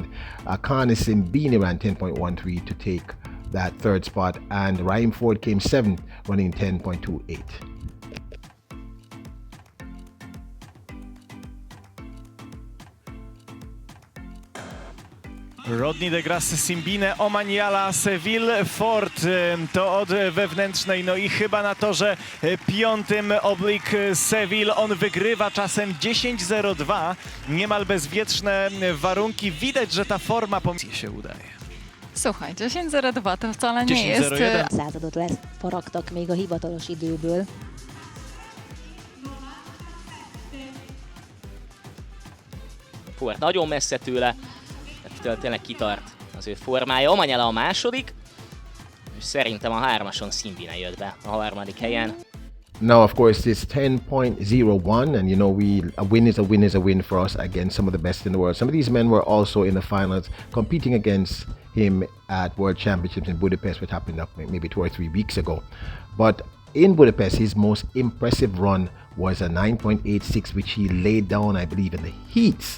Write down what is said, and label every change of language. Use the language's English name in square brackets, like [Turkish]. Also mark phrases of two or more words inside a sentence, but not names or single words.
[English] Akani Simbini ran 10.13 to take that third spot, and Raheem Ford came seventh, running 10.28. [Polish] Rodney DeGrasse, Simbine, Omaniala, Seville, Ford to od wewnętrznej, no i chyba na torze piątym Oblique Seville. On wygrywa czasem 10:02, niemal bezwietrzne warunki. Widać, że ta forma się udaje. Słuchaj, 10:02 to wcale nie jest... [Hungarian] Századot lefaragtak még a hivatalos időből. Ford nagyon messze tőle, ettől tényleg kitart az ő formája. Omanyala a második, és szerintem a hármason Simbine jött be a harmadik helyen. [English] Now, of course, this 10.01, and you know, a win is a win is a win for us against some of the best in the world. Some of these men were also in the finals, competing against him at World Championships in Budapest, which happened up maybe 2 or 3 weeks ago. But in Budapest, his most impressive run was a 9.86, which he laid down, I believe, in the heats.